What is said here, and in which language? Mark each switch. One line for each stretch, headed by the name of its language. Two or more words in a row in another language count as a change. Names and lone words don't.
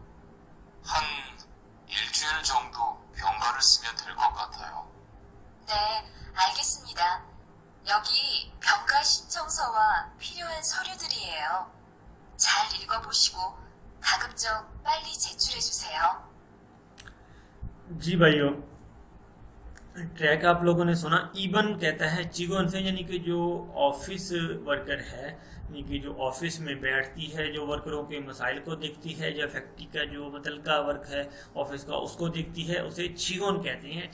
Korean: 한 일주일 정도 병가를 쓰면 될 것 같아요. 네, 알겠습니다. 여기 병가 신청서와 필요한 서류들이에요. 잘 읽어보시고 가급적 빨리 제출해주세요.
Hindi: जी भाइयों, ट्रैक आप लोगों ने सुना। ईबन कहता है चिगोन से, यानी कि जो
English: office worker
Hindi: है, यानी कि जो ऑफिस में बैठती है, जो वर्करों के मसाइल को देखती है, जो फैक्ट्री का जो मतलब का वर्क है ऑफिस का उसको देखती है, उसे चिगोन कहते हैं।